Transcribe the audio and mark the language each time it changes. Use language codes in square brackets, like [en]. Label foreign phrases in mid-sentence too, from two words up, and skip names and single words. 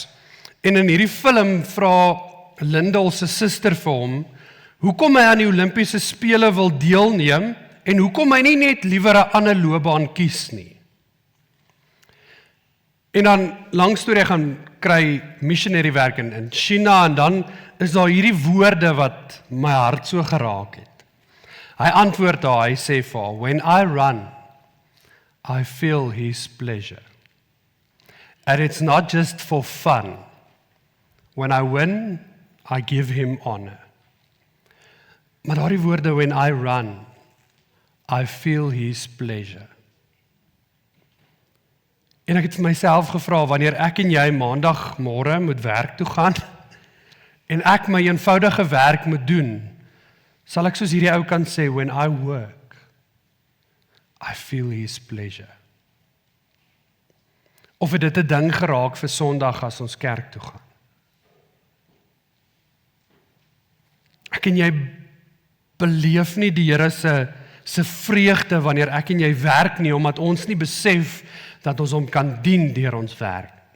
[af] En in hierdie film vra Lindell se suster vir hom, hoekom hy aan die Olimpiese spele wil deelneem, en hoekom hy nie net liewer 'n ander loopbaan kies nie. En dan, lang storie, gaan kry missionary werk in China, en dan is daar hierdie woorde wat my hart so geraak het. Hy antwoord daar, hy sê vir haar, [en] when I run, I feel his pleasure. And it's not just for fun. When I win, I give him honor. [af] Maar daardie woorde, [en] when I run, I feel his pleasure. [af] En ek het vir myself gevra, wanneer ek en jy maandagmôre moet werk toe gaan, en ek my eenvoudige werk moet doen, sal ek soos hierdie ou kan sê, [en] when I work, I feel his pleasure. [af] Of het dit 'n ding geraak vir Sondag as ons kerk toe gaan? Ek en jy beleef nie die Here se se vreugde wanneer ek en jy werk nie, omdat ons nie besef dat ons hom kan dien deur ons werk.